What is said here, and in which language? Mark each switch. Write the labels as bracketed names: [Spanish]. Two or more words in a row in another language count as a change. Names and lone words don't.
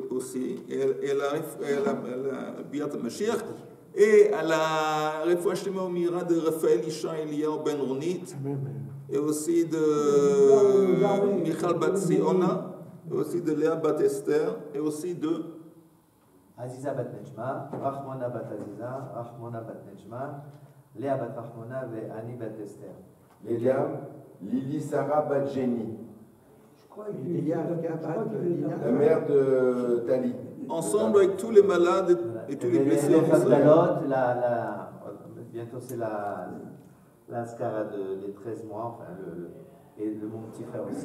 [French] Aussi, et la [Hebrew] ביאת משיח, [French] et à la [Hebrew] רפואה שלמה [French] au mira de Raphaël Isha Eliyahu Ben Ronit, et aussi de Michal Bat Ziona, et aussi de Léa Bat Esther, et aussi de Aziza Bat Nejma, Rachmona Bat Aziza, Rachmona Bat Nejma, Léa Bat Rachmona et Ani Bat Esther. Les dames, Lili Sarah Bat Jenny. Je crois qu'il y a la mère de Tali. Ensemble avec tous les malades et tous les blessés. Bientôt c'est la Skara des 13 mois, enfin, et mon petit frère aussi.